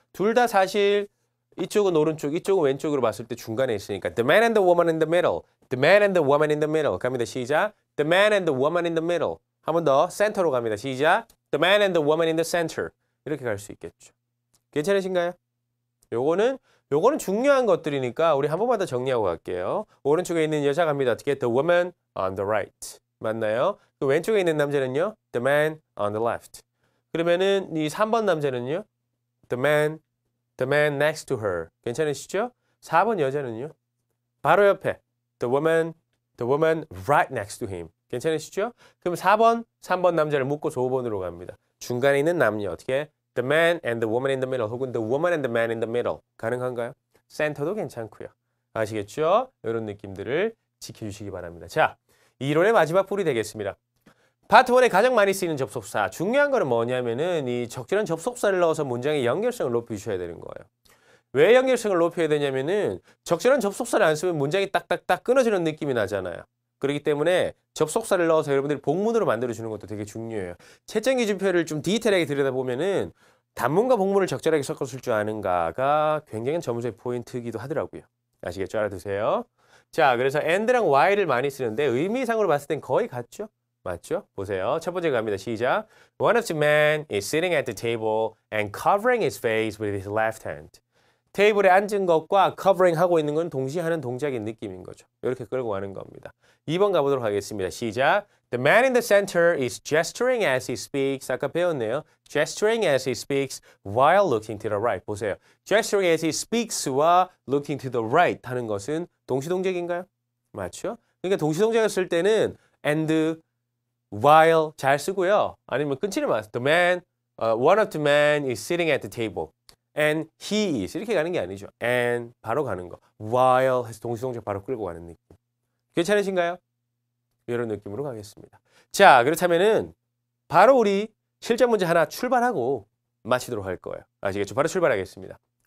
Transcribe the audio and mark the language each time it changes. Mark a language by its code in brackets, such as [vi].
[ko] 둘 다 사실 이쪽은 오른쪽, 이쪽은 왼쪽으로 봤을 때 중간에 있으니까 [en] The man and the woman in the middle. The man and the woman in the middle. [ko] 갑니다. 시작. [en] The man and the woman in the middle. [ko] 한 번 더 센터로 갑니다. 시작. [en] The man and the woman in the center. [ko] 이렇게 갈 수 있겠죠. 괜찮으신가요? 요거는 중요한 것들이니까 우리 한 번만 더 정리하고 갈게요. 오른쪽에 있는 여자 갑니다. 어떻게? [en] The woman on the right. [ko] 맞나요? 그 왼쪽에 있는 남자는요? [en] The man on the left. [ko] 그러면은 이 3번 남자는요? [en] The man next to her. [ko] 괜찮으시죠? 4번 여자는요? 바로 옆에 [en] the woman right next to him. [ko] 괜찮으시죠? 그럼 4번, 3번 남자를 묶어서 5번으로 갑니다. 중간에 있는 남녀 어떻게? [en] The man and the woman in the middle [ko] 혹은 [en] the woman and the man in the middle. [ko] 가능한가요? 센터도 괜찮고요. 아시겠죠? 이런 느낌들을 지켜주시기 바랍니다. 자, 이론의 마지막 풀이 되겠습니다. 파트 1에 가장 많이 쓰이는 접속사. 중요한 거는 뭐냐면은 이 적절한 접속사를 넣어서 문장의 연결성을 높이셔야 되는 거예요. 왜 연결성을 높여야 되냐면은 적절한 접속사를 안 쓰면 문장이 딱딱딱 끊어지는 느낌이 나잖아요. 그렇기 때문에 접속사를 넣어서 여러분들이 복문으로 만들어주는 것도 되게 중요해요. 채점 기준표를 좀 디테일하게 들여다보면은 단문과 복문을 적절하게 섞었을 줄 아는가가 굉장히 점수의 포인트이기도 하더라고요. 아시겠죠? 알아두세요. 자, 그래서 and랑 while을 많이 쓰는데 의미상으로 봤을 땐 거의 같죠? 맞죠? 보세요. 첫 번째 갑니다. 시작. [en] One of the men is sitting at the table and covering his face with his left hand. [ko] 테이블에 앉은 것과 covering 하고 있는 건 동시에 하는 동작인 느낌인 거죠. 이렇게 끌고 가는 겁니다. 2번 가보도록 하겠습니다. 시작. [en] The man in the center is gesturing as he speaks. [ko] 아까 배웠네요. [en] Gesturing as he speaks while looking to the right. [ko] 보세요. [en] Gesturing as he speaks와 looking to the right [ko] 하는 것은 동시동작인가요? 맞죠? 그러니까 동시동작을 쓸 때는 and while 잘 쓰고요. 아니면 끊지는 마세요. [en] The man, one of the men is sitting at the table. And he is [ko] 이렇게 가는 게 아니죠. And 바로 가는 거. While 해서 동시동작 바로 끌고 가는 느낌. 괜찮으신가요? 이런 느낌으로 가겠습니다. 자, 그렇다면은 바로 우리 실전 문제 하나 출발하고 마치도록 할 거예요. 아시겠죠? 바로 출발하겠습니다.